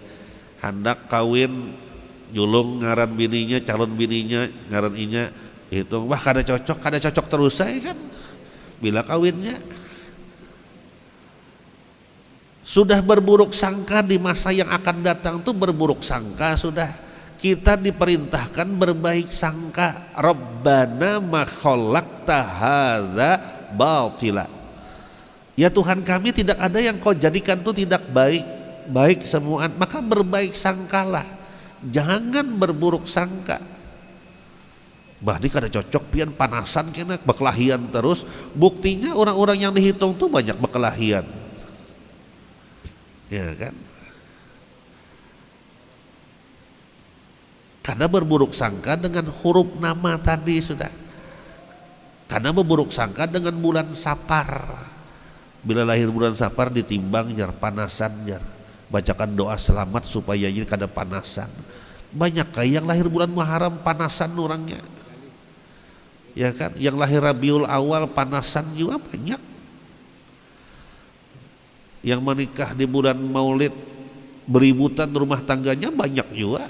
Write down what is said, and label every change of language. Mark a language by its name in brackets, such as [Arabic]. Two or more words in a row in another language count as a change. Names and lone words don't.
[Banjar] Hendak kawin, julung ngaran bininya, calon bininya, ngaran inya, itu wah kada cocok terus saya kan. [Indonesian] Bila kawinnya sudah berburuk sangka di masa yang akan datang tuh berburuk sangka sudah. Kita diperintahkan berbaik sangka. [Arabic] ربنا ما خلقت هذا باطلا. [Indonesian] Ya Tuhan kami, tidak ada yang kau jadikan tuh tidak baik semua, maka berbaik sangkalah. [Banjar] Jangan berburuk sangka. Bah ini kada cocok pian panasan kena bekelahian terus. [Indonesian] Buktinya orang-orang yang dihitung tuh banyak bekelahian. Ya kan? Karena berburuk sangka dengan huruf nama tadi sudah. Karena berburuk sangka dengan bulan Sapar. [Banjar] Bila lahir bulan Sapar ditimbang jar panasan jar. Bacakan doa selamat supaya ini kada panasan. [Indonesian] Banyak kayak yang lahir bulan Muharram panasan orangnya. Ya kan? Yang lahir Rabiul Awal panasan juga banyak. Yang menikah di bulan Maulid beributan rumah tangganya banyak juga.